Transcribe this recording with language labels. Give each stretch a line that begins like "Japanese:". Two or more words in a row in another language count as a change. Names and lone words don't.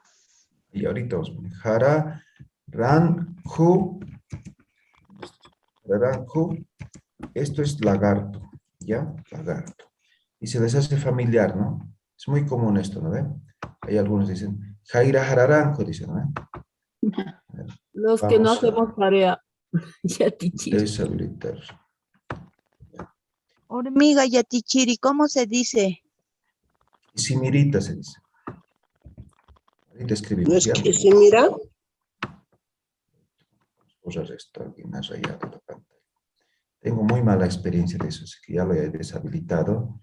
Spanish: Y ahorita vamos a poner
Aymara: jara, ranju,
Spanish: esto es lagarto, ¿ya? Lagarto. Y se les hace familiar, ¿no? Es muy común esto, ¿no ven? Hay algunos dicen,
Aymara: jaira jararanco,
Spanish: dicen, ¿no ven? Los que no Vamos a hacemos tarea. Yatichiri. deshabilitar. Hormiga Yatichiri, ¿cómo se dice? Simirita se dice. Ahorita ¿No escribimos, es ¿ya? que se mira? Borrar esto, alguien ha rayado la pantalla. Tengo muy mala experiencia de eso, así que ya lo he deshabilitado.